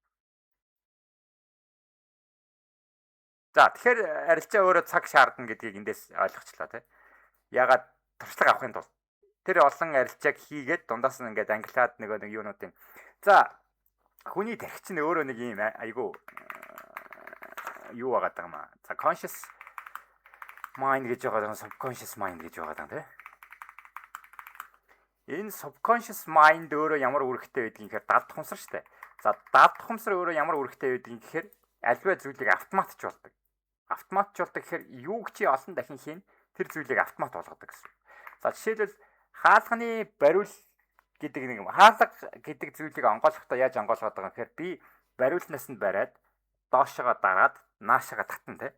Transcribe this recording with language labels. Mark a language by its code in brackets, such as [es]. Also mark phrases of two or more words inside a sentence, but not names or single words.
[mn] За тэгэхээр арилжаа өөрөө цаг шаардна гэдгийг эндээс ойлгочлаа тийм. Ягаад туршлага авахын тулд тэр олон арилжааг хийгээд дундаас нь ингээд англиад нэг юунуудын за хүний тархич нь өөрөө нэг юм айгу юу байгаа юм аа. За [en] conscious mind [mn] гэж байгаа, [en] subconscious mind [mn] гэж байгаа тийм. Энэ [en] subconscious mind [mn] өөрөө ямар үүрэгтэй байдгийг гэхээр дад тухамсар шүү дээ. За дад тухамсар өөрөө ямар үүрэгтэй байдгийг гэхээр альва зүйлийг автоматч болдог. Автоматч болдог гэхээр юуг чи олон дахин хийн тэр зүйлийг автомат болгодог гэсэн. За жишээлбэл хаалганы бариул гэдэг нэг юм. Хаалга гэдэг зүйлийг онгойлгохдоо яаж онгойлгоод байгаа юм гэхээр би бариулнаас нь бариад доошоо дараад наашаага татна тий.